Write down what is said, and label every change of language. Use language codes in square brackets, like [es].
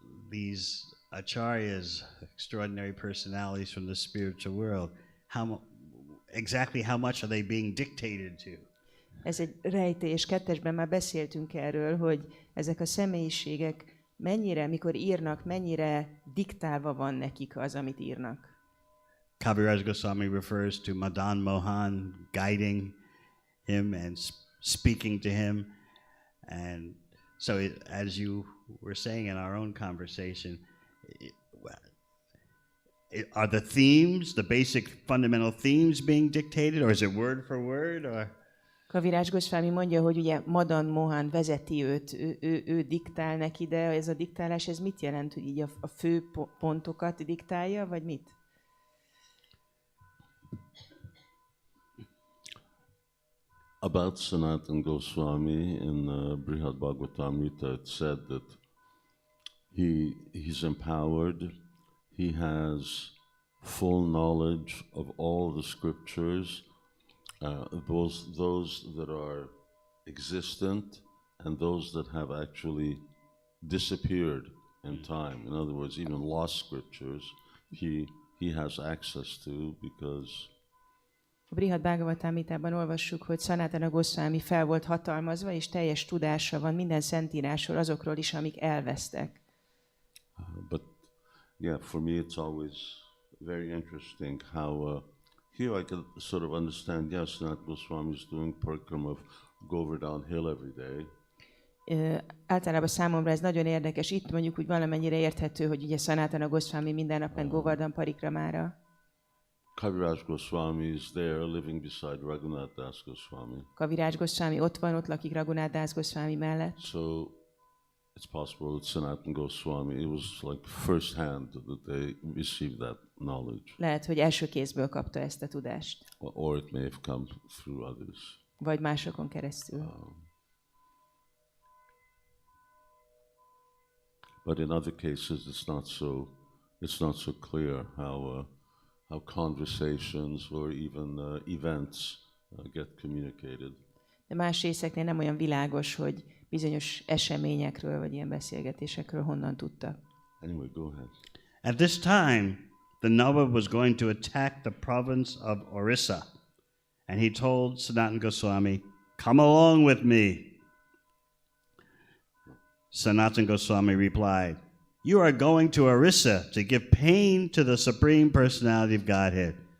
[en] These acharyas, extraordinary personalities from the spiritual world, exactly how much are they being dictated to? [hu] Ez egy rejtély, és kettesben már beszéltünk erről, hogy ezek a személyiségek mennyire, mikor írnak, mennyire diktálva van nekik az, amit írnak. [en] Kaviraj Gosvāmī refers to Madan Mohan guiding him and speaking to him. And so as you were saying in our own conversation, are the themes, the basic fundamental themes being dictated, or is it word for word, or? [hu] Kaviraj Gosvāmī mondja, hogy ugye Madan Mohan vezeti őt, ő diktál neki, de ez a diktálás, ez mit jelent, hogy így a fő pontokat diktálja, vagy mit? [en] About Sanatana Gosvāmī in Brihad Bhagavatamrita, it said that he's empowered, he has full knowledge of all the scriptures, those that are existent and those that have actually disappeared in time. In other words, even lost scriptures, he has access to because [hu] A Brihad Bhagavatamritában olvassuk, hogy Sanatana Gosvāmī fel volt hatalmazva, és teljes tudása van minden szentírásról, azokról is, amik elvesztek. [en] But yeah, for me it's always very interesting how here I can sort of understand, yes, Sanatana Gosvāmī is doing parikrama of Govardhan Hill every day. [hu] Általában számomra ez nagyon érdekes. Itt mondjuk úgy valamennyire érthető, hogy ugye Sanatana Gosvāmī minden nap ment Govardhan parikramára. [en] Kaviraj Gosvāmī is there living beside Raghunath Das Gosvāmī. [hu] Kaviraj Gosvāmī ott van, ott lakik Raghunath Das Gosvāmī mellett. [en] So it's possible that Sanatana Gosvāmī, it was like first hand that they received that knowledge. [hu] Lehet, hogy első kézből kapta ezt a tudást. [en] Or it may have come through others. [hu] Vagy másokon keresztül. [en] But in other cases, it's not so clear how conversations or even events get communicated. [hu] De más részeknél nem olyan világos, hogy bizonyos eseményekről vagy ilyen beszélgetésekről honnan tudtak. [en] Anyway, go ahead. At this time, the Nawab was going to attack the province of Orissa, and he told Sanatana Gosvāmī, come along with me. Sanatana Gosvāmī replied, you are going to Orissa to give pain to the Supreme Personality of Godhead.